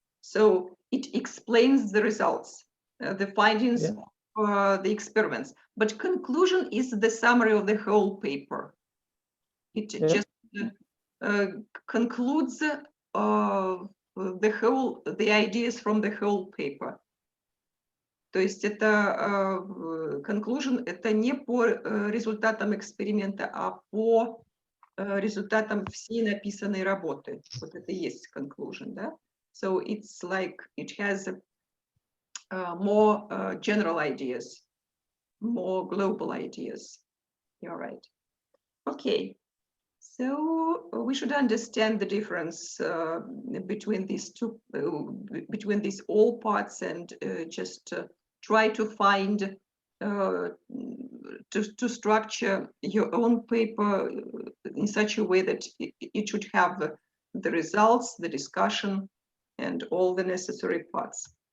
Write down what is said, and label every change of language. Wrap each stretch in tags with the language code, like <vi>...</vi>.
<en>So it explains the results, the findings Yeah. of the experiments. But conclusion is the summary of the whole paper. It Yeah. just concludes the ideas from the whole paper.</en> <ru>То есть это conclusion, это не по результатам эксперимента, а по результатам всей написанной работы. Вот это и есть conclusion, да?</ru> <en>So it's like it has more general ideas, more global ideas. You're right. Okay. So we should understand the difference between these two, between these all parts, and just try to find, to structure your own paper in such a way that it should have the results, the discussion, and all the necessary parts.</en>